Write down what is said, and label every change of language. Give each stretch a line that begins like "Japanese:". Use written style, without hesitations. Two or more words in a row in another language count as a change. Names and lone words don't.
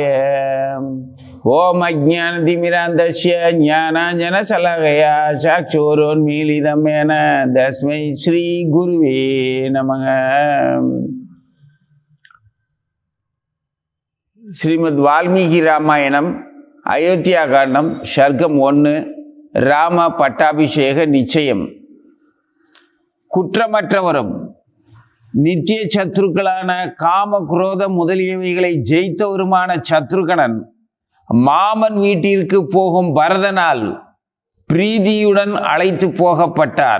Sanskrit: ओम अज्ञानतिमिरान्धस्य ज्ञानाञ्जनशलाकया चक्षुरुन्मीलितं येन तस्मै श्री गुरुवे नमः।
Tamil: ஸ்ரீமத் வால்மீகி ராமாயணம் அயோத்யா காண்டம் ஸர்கம் 1 ராம பட்டாபிஷேக நிச்சயம்। குற்றமற்றவரும் நித்திய சத்ருக்களான காம குரோத முதலியவைகளை ஜெயித்தவருமான சத்ருகணன் மாமன் வீட்டிற்கு போகும் பரதனால் பிரீதியுடன் அழைத்து போகப்பட்டார்.